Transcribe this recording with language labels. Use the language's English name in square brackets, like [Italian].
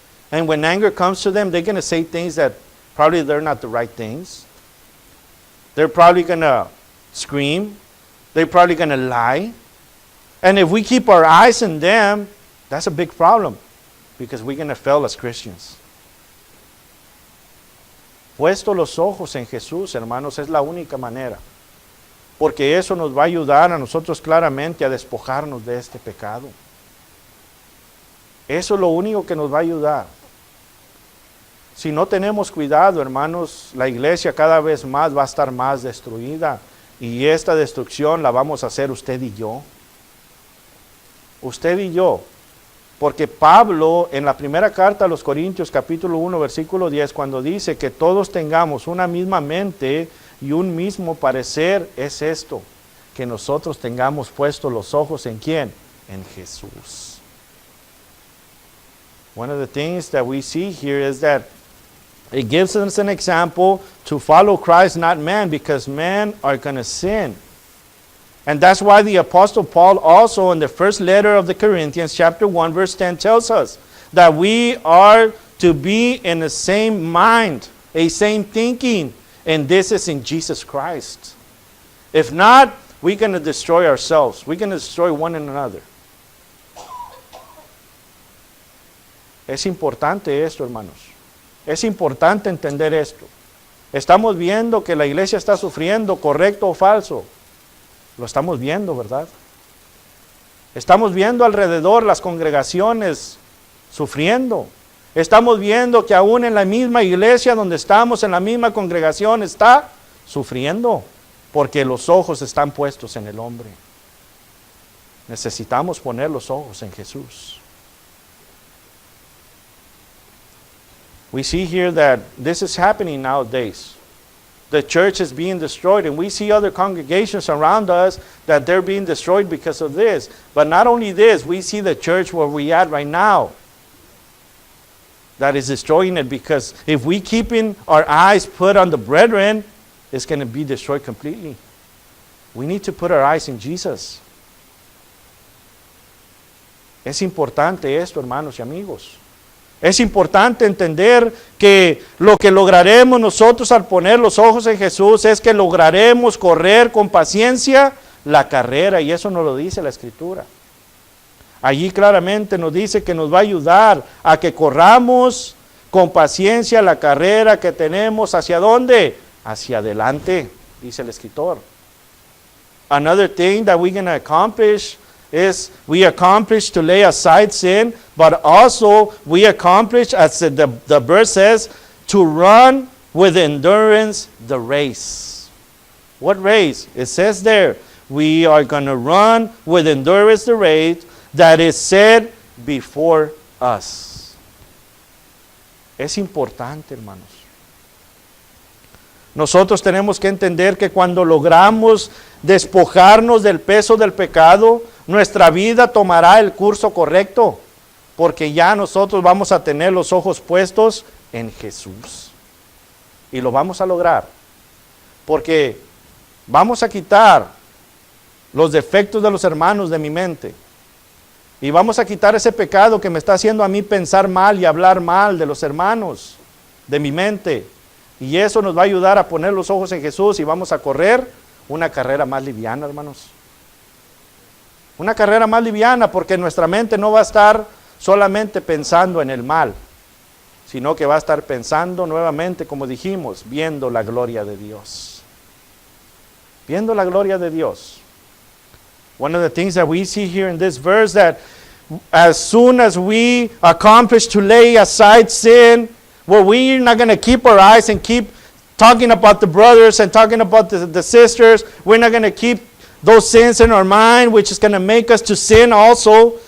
[English] And when anger comes to them, they're going to say things that probably they're not the right things. They're probably going to scream. They're probably going to lie. And if we keep our eyes on them, that's a big problem because we're going to fail as Christians. [Spanish] Puesto los ojos en Jesús, hermanos, es la única manera. Porque eso nos va a ayudar a nosotros claramente a despojarnos de este pecado. Eso es lo único que nos va a ayudar. Si no tenemos cuidado, hermanos, la iglesia cada vez más va a estar más destruida. Y esta destrucción la vamos a hacer usted y yo. Usted y yo. Porque Pablo, en la primera carta a los Corintios, capítulo 1, versículo 10, cuando dice que todos tengamos una misma mente y un mismo parecer, es esto, que nosotros tengamos puestos los ojos ¿en quién? En Jesús. [English] One of the things that we see here is that it gives us an example to follow Christ, not man, because men are going to sin. And that's why the Apostle Paul also in the first letter of the Corinthians, chapter 1, verse 10, tells us that we are to be in the same mind, a same thinking, and this is in Jesus Christ. If not, we're going to destroy ourselves. We're going to destroy one another. [Spanish] Es importante esto, hermanos. Es importante entender esto. Estamos viendo que la iglesia está sufriendo, correcto o falso. Lo estamos viendo, ¿verdad? Estamos viendo alrededor las congregaciones sufriendo. Estamos viendo que aún en la misma iglesia donde estamos, en la misma congregación, está sufriendo, porque los ojos están puestos en el hombre. Necesitamos poner los ojos en Jesús. [English] We see here that this is happening nowadays. The church is being destroyed, and we see other congregations around us that they're being destroyed because of this. But not only this, we see the church where we at right now that is destroying it, because if we keeping our eyes put on the brethren, it's going to be destroyed completely. We need to put our eyes in Jesus. [Spanish] Es importante esto, hermanos y amigos. Es importante entender que lo que lograremos nosotros al poner los ojos en Jesús es que lograremos correr con paciencia la carrera, y eso nos lo dice la Escritura. Allí claramente nos dice que nos va a ayudar a que corramos con paciencia la carrera que tenemos. ¿Hacia dónde? Hacia adelante, dice el escritor. [English] Another thing that we're going to accomplish is we accomplish to lay aside sin, but also we accomplish, as the verse says, to run with endurance the race. What race? It says there, we are going to run with endurance the race that is set before us. [Spanish] Es importante, hermanos. Nosotros tenemos que entender que cuando logramos despojarnos del peso del pecado, nuestra vida tomará el curso correcto, porque ya nosotros vamos a tener los ojos puestos en Jesús. Y lo vamos a lograr, porque vamos a quitar los defectos de los hermanos de mi mente. Y vamos a quitar ese pecado que me está haciendo a mí pensar mal y hablar mal de los hermanos de mi mente. Y eso nos va a ayudar a poner los ojos en Jesús, y vamos a correr una carrera más liviana, hermanos. Una carrera más liviana, porque nuestra mente no va a estar solamente pensando en el mal, sino que va a estar pensando nuevamente, como dijimos, viendo la gloria de Dios. Viendo la gloria de Dios. [English] One of the things that we see here in this verse, that as soon as we accomplish to lay aside sin, where we're not going to keep our eyes and keep talking about the brothers and talking about the sisters, we're not going to keep those sins in our mind, which is going to make us to sin also.